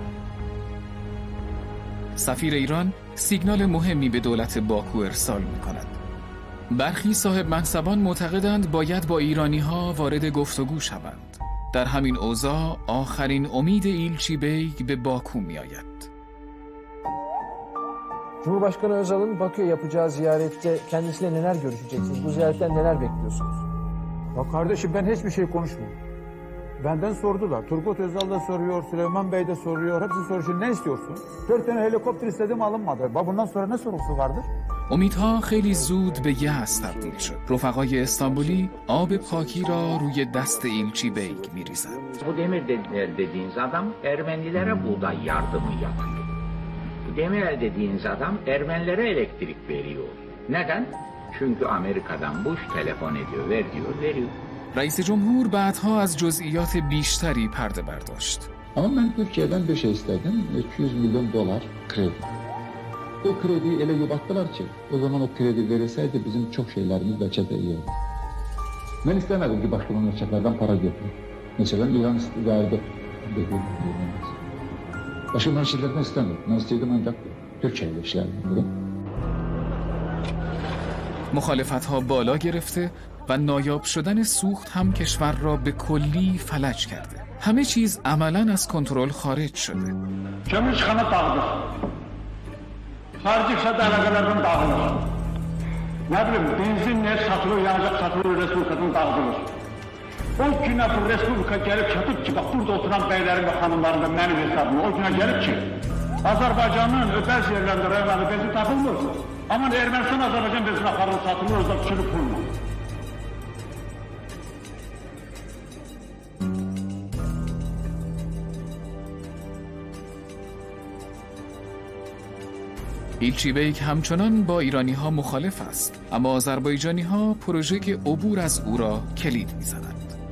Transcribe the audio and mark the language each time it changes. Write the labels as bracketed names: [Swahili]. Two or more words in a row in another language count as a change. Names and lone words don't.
[Persian] سفیر ایران سیگنال مهمی به دولت باکو ارسال می کند. برخی صاحب منصبان معتقدند باید با ایرانی‌ها وارد گفتگو şavand. در همین اوضاع آخرین امید ایلچی بیگ به باکو میآید. [Turkish] Cumhurbaşkanı Özal'ın Bakü'ye yapacağı ziyarette kendisiyle neler görüşeceksiniz? Bu ziyaretten neler bekliyorsunuz? Ya kardeşim ben hiçbir şey konuşmuyorum. Benden sordular. Turgut Özal da soruyor, Süleyman Bey de soruyor. Hepsi soruyor. Ne istiyorsun? 4 tane helikopter istedim alınmadı. Bundan sonra ne sorusu vardır? [Persian] امیدها خیلی زود به یأس تبدیل شد. رفقای استانبولی آب پاکی را روی دست ایلچی بیگ می‌ریزند. [Turkish] Bu Demirel dediğiniz adam Ermenilere buğday yardımı yapıyor. Bu Demirel dediğiniz adam Ermenilere elektrik veriyor. Neden? Çünkü Amerika'dan Bush telefon ediyor, veriyor. [Persian] رئیس جمهور بعدها از جزئیات بیشتری پرده برداشت. [Turkish] Ama ben Türkiye'den bir şey istedim. 200 milyon dolar kredi. O krediyi ele yubattılar ki o zaman o kredi verilseydi bizim çok şeylerimiz belki de iyi oldu. Ben istemedim ki başka memleketlerden para götürün. Mesela İran verdi. Başka memleketlerden istemedim. Ben istedim ancak Türkiye ile işlerdim. [Persian] مخالفت‌ها بالا گرفته و نایاب شدن سوخت هم کشور را به کلی فلج کرده. همه چیز عملاً از کنترل خارج شده. [Azerbaijani] Kömürçxana dağılır. Xarici iqtisadi əlaqələrdən dağılır. Nə bilim, benzin, neft satılır, yanacaq satılır, Respublikadan dağıdılır. O günə bu Respublika gəlib çatıb ki, bax, burada oturan bəylərin və xanımların da mənim hesabım, o günə gəlib ki, Azərbaycanın bəzi yerlərində rayonlarda benzin tapılmır. Amma Ermənistan Azərbaycan benzin aparılır, satılır, özdə düşürüb pulla. [Persian] ایلچی بیگ همچنان با ایرانی ها مخالف است، اما آذربایجانی ها پروژه عبور از او را کلید می‌زنند.